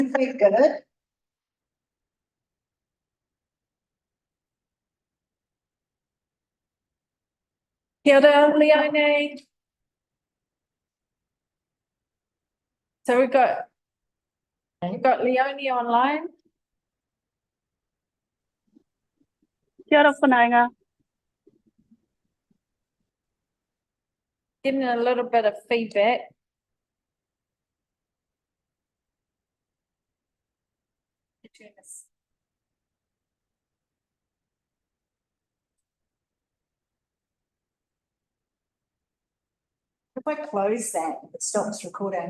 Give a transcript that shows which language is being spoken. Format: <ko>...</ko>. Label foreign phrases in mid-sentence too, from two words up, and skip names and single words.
<en>We're good.</en> <mi>Kia ora, Leone.</mi> <en>So we've got Leone online.</en> <mi>Kia ora whanaunga.</mi> <en>Getting a little bit of feedback. If I close that, it stops recording.</en>